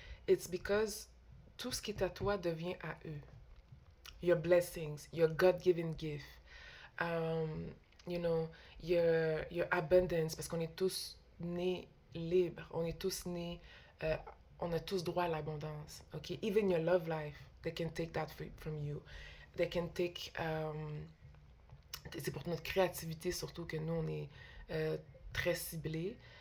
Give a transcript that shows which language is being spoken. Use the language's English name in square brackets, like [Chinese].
[English] It's because [French] tout ce qui est à toi devient à eux. [English] Your blessings, your God-given gift, you know, your abundance, [French] parce qu'on est tous nés libres, on est tous nés, euh, on a tous droit à l'abondance, ok? [English] Even your love life, they can take that from you. They can take, [French] c'est pour notre créativité surtout que nous, on est très ciblés.